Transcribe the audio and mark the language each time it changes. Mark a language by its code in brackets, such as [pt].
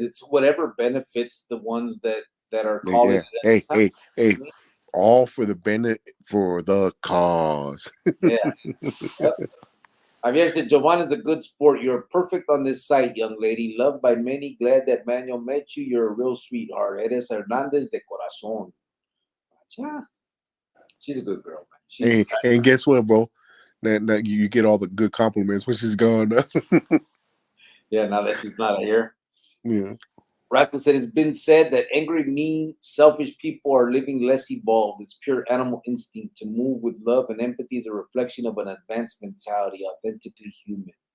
[en] It's whatever benefits the ones that are calling Yeah. it at Hey, the hey, hey. time. All for the benefit for the cause. Yeah. Yep. Javier said, Giovanna's a good sport. You're perfect on this site, young lady. Loved by many. Glad that Manuel met you. You're a real sweetheart. [es] Eres Hernandez de corazón. [en] Yeah. She's a good girl, man. She's Hey, and guess what, bro? That you get all the good compliments when she's gone. yeah, now that she's not here. Yeah. Rascal said, it's been said that angry, mean, selfish people are living less evolved. It's pure animal instinct. To move with love and empathy is a reflection of an advanced mentality, authentically human.